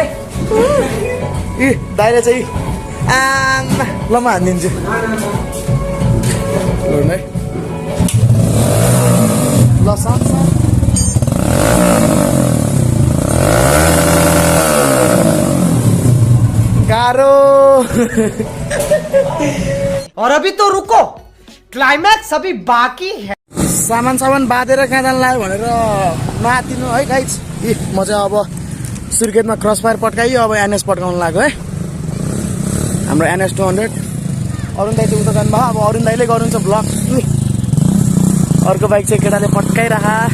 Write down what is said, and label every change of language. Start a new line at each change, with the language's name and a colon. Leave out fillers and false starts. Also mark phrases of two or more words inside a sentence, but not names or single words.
Nepali: ए दाइले चाहिँ आमा ल म हानिदिन्छु है। ल साथ गाह्रो।
Hindi: और अभी तो रुको, क्लाइमैक्स अभी बाकी है।
Nepali: सामान बाँधेर कहाँ जानु लाग्यो भनेर नआतिनु है गाइज। म चाहिँ अब सुर्खेतमा क्रस फायर पट्काइयो। अब एनएस पट्काउनु लाग्यो है। हाम्रो NS 200 अरुण दाइ चाहिँ उता जानुभयो। अब अरुण दाइले गर्नुहुन्छ ब्लग। अर्को बाइक चाहिँ केटाले पट्काइराखा।